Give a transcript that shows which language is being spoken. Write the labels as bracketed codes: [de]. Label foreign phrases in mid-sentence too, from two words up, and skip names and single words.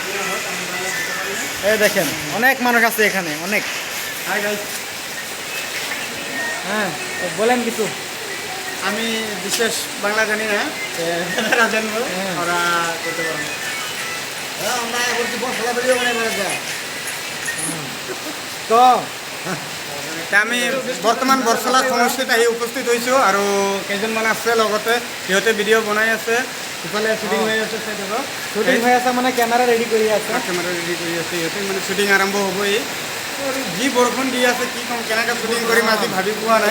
[bn] এই দেখেন অনেক মানুষ আছে এখানে, অনেক। হ্যাঁ, বলেন কিছু। আমি বিশেষ বাংলা জানি না, যারা জানবো ওরা করতে পারবো। [as] তো আমি বৰ্তমান বৰচলা সমষ্টিত আহি উপস্থিত হৈছোঁ আৰু কেইজনমান আছে লগতে, সিহঁতে ভিডিঅ' বনাই আছে। ইফালে শ্বুটিং হৈ আছে, শুটিং হৈ আছে, কেমেৰা ৰেডি কৰি আছে, কেমেৰা ৰেডি কৰি আছে সিহঁতে। শ্বুটিং আৰম্ভ হ'বই। যি বৰষুণ দি আছে, কি ক'ম, কেনেকৈ শ্বুটিং কৰিম আজি ভাবি পোৱা নাই।